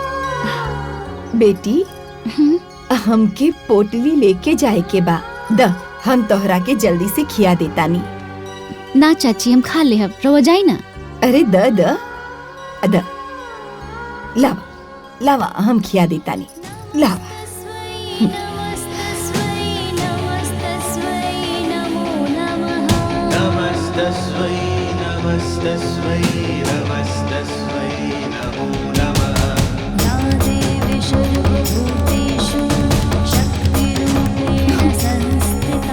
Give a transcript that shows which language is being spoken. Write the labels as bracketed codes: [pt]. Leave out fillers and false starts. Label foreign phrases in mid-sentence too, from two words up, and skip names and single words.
[bho] बेटी हमके पोटली लेके जाए के बा, द हम तोहरा के जल्दी से खिया देतानी। ना चाची, हम खा ले। रोज जाई ना। अरे द द द ला लावा हम खिया देता नहीं लावा। [sa] नमस्तस्मै नमस्तस्मै नमस्तस्मै नमो नमः। या देवी सर्वभूतेषु शक्तिरूपेण संस्थिता।